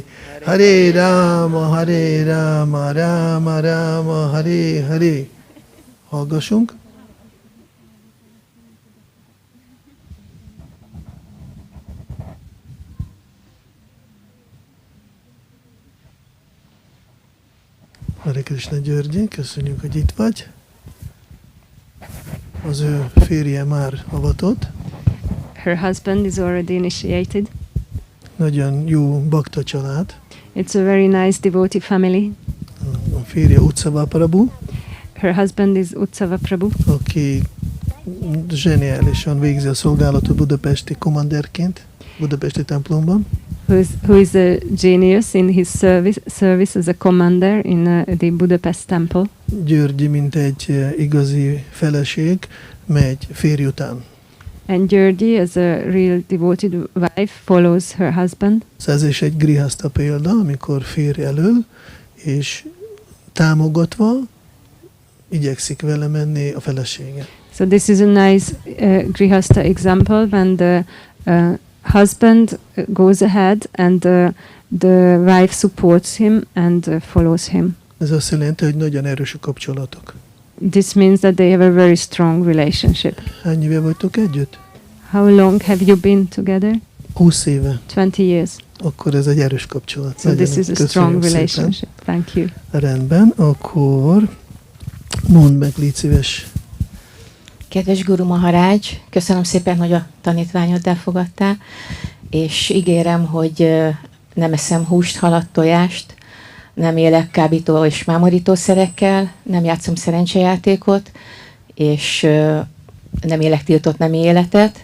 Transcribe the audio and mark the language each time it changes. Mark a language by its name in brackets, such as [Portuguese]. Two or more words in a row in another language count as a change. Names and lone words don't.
[Hungarian] Hare Rama, Rama Rama, Hare Hare. Hallgassunk. Hare Krishna Györgyi, köszönjük, hogy itt vagy. Az ő férje már avatott. [English] Her husband is already initiated. [Hungarian] Nagyon jó bakta család. [English] It's a very nice devotee family. [Hungarian] A férje Utsava Prabhu. [English] Her husband is Utsava Prabhu. [Hungarian] Aki zseniálisan végzi a szolgálatot budapesti kommanderként, budapesti templomban. [English] Who is a genius in his service as a commander in the Budapest temple. [Hungarian] Györgyi, mint egy igazi feleség, megy férj után. [English] And Györgyi, as a real devoted wife, follows her husband. [Hungarian] Ez is egy grihaszta példa, amikor férj elől, és támogatva igyekszik vele menni a felesége. [English] So this is a nice grihasta example when the husband goes ahead and the wife supports him and follows him. [Hungarian] Ez azt jelenti, hogy nagyon erős a kapcsolatok. [English] This means that they have a very strong relationship. [Hungarian] Hány éve vagytok együtt? [English] How long have you been together? [Hungarian] 20 éve. [English] 20 years. [Hungarian] Akkor ez egy erős kapcsolat. [English] So this is a strong relationship. Thank you. [Hungarian] Rendben, akkor mondd meg, légy szíves. Kedves Guru Maharaj, köszönöm szépen, hogy a tanítványod elfogadtál, és ígérem, hogy nem eszem húst, halat, tojást, nem élek kábító és mámorítószerekkel, nem játszom szerencsejátékot, és nem élek tiltott nemi életet.